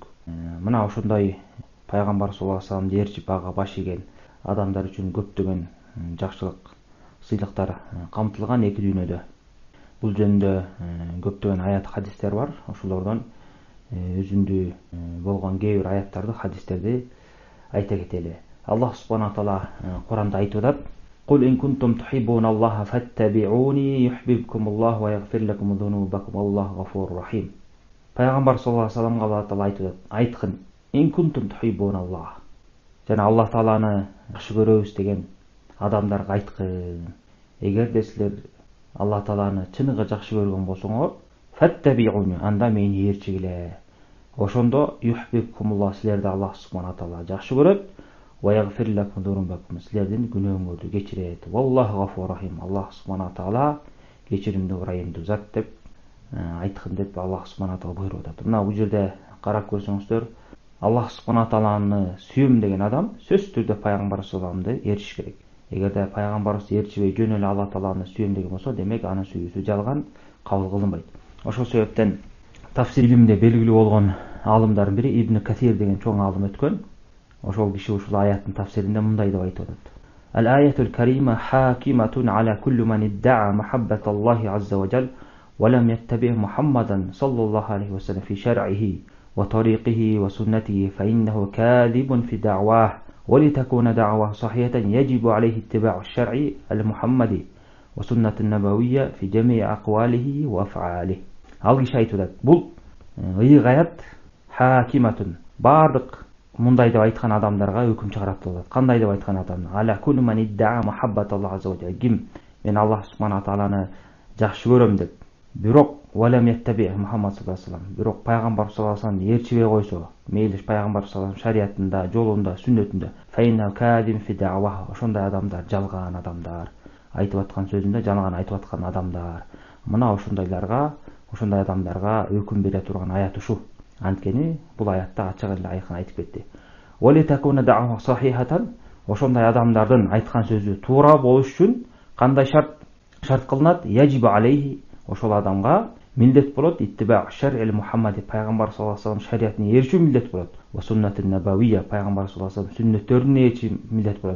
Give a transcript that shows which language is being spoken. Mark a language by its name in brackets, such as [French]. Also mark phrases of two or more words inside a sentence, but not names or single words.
[Kyrgyz] Мына ошондой пайгамбар [Arabic] صلى الله عليه وسلم [Kyrgyz] ээрчип ага баш ийген адамдар үчүн көптөгөн жакшылык, сыйлыктар камтылган эки дүйнөдө. Бул жөнүндө көптөгөн аят хадистер бар. Ошолордон өзүндүү болгон кээ бир аяттарды, хадистерди айта кетели. [Arabic] Аллах субхана таала [Kyrgyz] Куранда айтып атат: [Arabic] "قل إن كنتم تحبون الله فاتبعوني يحببكم الله ويغفر لكم ذنوبكم والله غفور رحيم." [Kyrgyz] Пайгамбар [Arabic] صلى الله عليه وسلم [Kyrgyz] Аллах таала айтып атат: "Айткын, [Arabic] إن كنتم تحبون الله." [Kyrgyz] Жана Аллах тааланы жакшы көрөбүз деген адамдарга айткын: "Эгерде силер Аллах тааланы чыныгы жакшы көргөн болсоңор, фаттабиуни, анда мени ээрчигиле. Ошондо юхиббукумуллах, силерди Аллах [Arabic] سبحانه وتعالى [Kyrgyz] жакшы көрөт, [Arabic] ويغفر لكم ذنوبكم, [Kyrgyz] силердин күнөөңөрдү кечирет. [Arabic] والله غفور رحيم, [Kyrgyz] Аллах [Arabic] سبحانه وتعالى [Kyrgyz] кечиримдүү, ырайымдуу зат" деп айткын деп Аллах [Arabic] سبحانه وتعالى [Kyrgyz] буйруп атат. Мына бул жерде карап көрсөңүздөр, Аллах [Arabic] سبحانه وتعالى [Kyrgyz] сүйөм деген адам сөзсүз түрдө пайгамбар саллаллаху ээрчиш керек. Эгерде пайгамбарыбызды ээрчибей жөн эле Алла тааланы сүйөм деген болсо, демек анын сүйүүсү жалган, кабыл кылынбайт. Ошол себептен тафсир илиминде белгилүү болгон аалымдардын бири Ибн Касир деген чоң аалым өткөн. Ошол киши ушул аяттын тафсиринде мындай деп айтып атат: [Arabic] "الآية الكريمة حاكمة على كل من ادعى محبة الله عز وجل ولم يتبع محمدا صلى الله عليه وسلم في شرعه وطريقه وسنته فإنه كاذب في دعواه ولتكون دعواه صحيحة يجب عليه اتباع الشرع المحمدي وسنة نبوية في جميع أقواله وأفعاله." [Kyrgyz] Ал киши айтып атат: "Бул ыйык аят хакиматун, бардык мындай деп айткан адамдарга өкүм чыгарат" деп атат. Кандай деп айткан адам? [Arabic] على كل من ادعى محبة الله عز وجل. [Kyrgyz] Ким мен Аллах [Arabic] سبحانه وتعالى [Kyrgyz] жакшы көрөм деп, бирок [Arabic] ولم يتبع محمد صلى الله عليه وسلم, [Kyrgyz] бирок пайгамбар [Arabic] صلى الله عليه وسلم [Kyrgyz] ээрчибей койсо, мейли пайгамбар [Arabic] صلى الله عليه وسلم [Kyrgyz] шариятында, жолунда, сүннөтүндө, [Arabic] فإنه كاذب في دعوى, [Kyrgyz] ошондой адамдар жалган адамдар. Айтып аткан сөзүндө жалган айтып аткан адамдар. Мына ошондойлорго, ошондой адамдарга өкүм бере турган аят ушу. Анткени бул аятта ачык эле айкын айтып кетти. [Arabic] ولتكون دعوى صحيحة, [Kyrgyz] ошондой адамдардын айткан сөзү туура болуш үчүн кандай шарт кылынат? [Arabic] يجب عليه, [Kyrgyz] ошол адамга милдет болот, [Arabic] اتباع الشرع المحمدي, [Kyrgyz] пайгамбар [Arabic] صلى الله عليه وسلم [Kyrgyz] шариятына ээрчүү милдет болот. [Arabic] وسنة نبوية, [Kyrgyz] пайгамбар [Arabic] صلى الله عليه وسلم [Kyrgyz] сүннөттөрүнө ээрчүү милдет болот.